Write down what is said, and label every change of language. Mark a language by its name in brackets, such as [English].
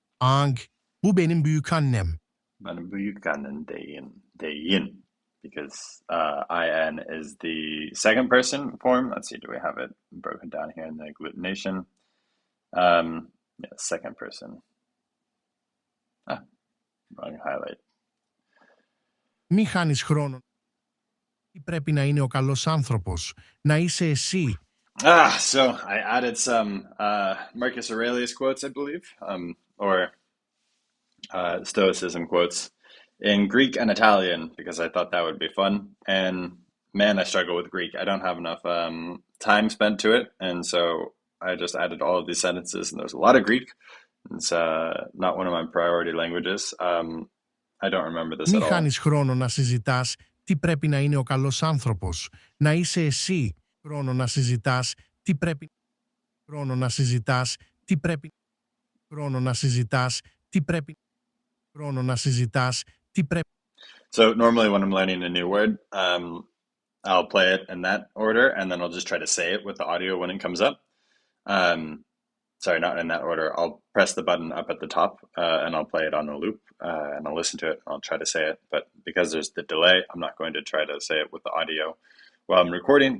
[Turkish] Ang, bu benim büyükannem. Benim büyükannem Dayin. Dayin. [English] because IN is the second person form. Let's see, do we have it broken down here in the agglutination? Yeah, second person. Wrong highlight. [Greek] Μη χάνεις χρόνο. Τι πρέπει να είναι ο καλός άνθρωπος. Να είσαι εσύ. [English] So I added some Marcus Aurelius quotes, I believe, or Stoicism quotes in Greek and Italian because I thought that would be fun. And man, I struggle with Greek. I don't have enough time spent to it, and so I just added all of these sentences. And there's a lot of Greek. It's not one of my priority languages. I don't remember this [Greek] Μη [English] at all. [Greek] χάνεις χρόνο να συζητάς τι πρέπει να είναι ο καλός άνθρωπος. Να είσαι εσύ. Χρόνο να συζητάς τι πρέπει. Χρόνο να συζητάς τι πρέπει. Χρόνο να συζητάς τι πρέπει. Χρόνο να συζητάς τι πρέπει. [English] So normally when I'm learning a new word, I'll play it in that order, and then I'll just try to say it with the audio when it comes up. Sorry, not in that order. I'll press the button up at the top, and I'll play it on a loop, and I'll listen to it, and I'll try to say it. But because there's the delay, I'm not going to try to say it with the audio while I'm recording.